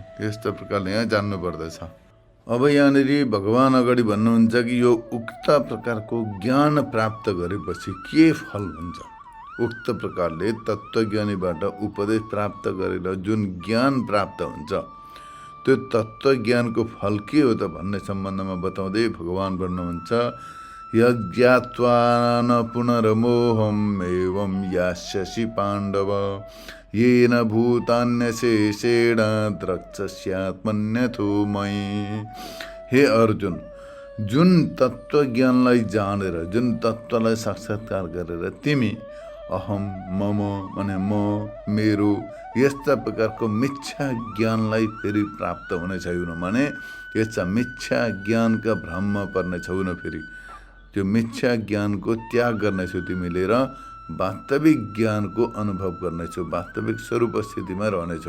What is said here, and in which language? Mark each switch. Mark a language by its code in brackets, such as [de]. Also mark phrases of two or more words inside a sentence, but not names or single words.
[ne] यस्तो प्रकारले यहाँ जान्नुपर्दछ। अब यहाँनिर भगवान् अगाडि भन्नुहुन्छ कि यो उक्त प्रकारको ज्ञान प्राप्त गरेपछि के फल हुन्छ। उक्त प्रकारले तत्त्वज्ञानीबाट उपदेश प्राप्त गरेर जुन ज्ञान प्राप्त हुन्छ त्यो तत्त्वज्ञानको फल के हो त भन्ने सम्बन्धमा बताउँदै भगवान् भन्नुहुन्छ [sa] यज्ञात्वा न पुनर्मोहम् एवं यास्यसि पाण्डव येन भूतान्यशेषेण द्रक्ष्यस्यात्मन्यथो मयि। [ne] हे अर्जुन, जुन तत्त्वज्ञानलाई जानेर जुन तत्त्वलाई साक्षात्कार गरेर तिमी [sa] अहम मम [ne] माने म मेरो यस्ता प्रकारको मिथ्या ज्ञानलाई फेरि प्राप्त हुने छैन भने यस्ता मिथ्या ज्ञानका भ्रममा पर्ने छैन। फेरि त्यो मिथ्या ज्ञानको त्याग गर्नेछौ तिमीले र वास्तविक ज्ञानको अनुभव गर्नेछौ, वास्तविक स्वरूप स्थितिमा रहनेछौ।